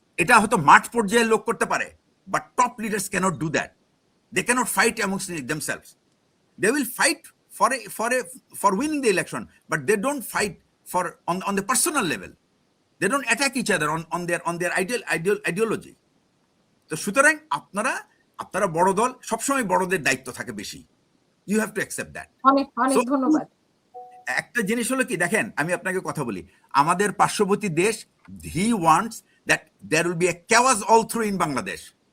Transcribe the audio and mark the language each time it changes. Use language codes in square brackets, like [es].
[bn] এটা হয়তো মাঠ পর্যায়ে লোক করতে পারে, [en] but top leaders cannot do that. They cannot fight amongst themselves. They will fight for winning the election, but they don't fight on the personal level. They don't attack each other on their ideology. [bn] তো সুতরাং আপনারা বড় দল, সবসময় বড়দের দায়িত্ব থাকে বেশি। [en] You have to accept that. [bn] অনেক ধন্যবাদ। একটা জিনিস হলো কি, দেখেন আমি আপনাকে কথা বলি, আমাদের পার্শ্ববর্তী দেশ, [en] he wants that there will be a chaos all through in Bangladesh.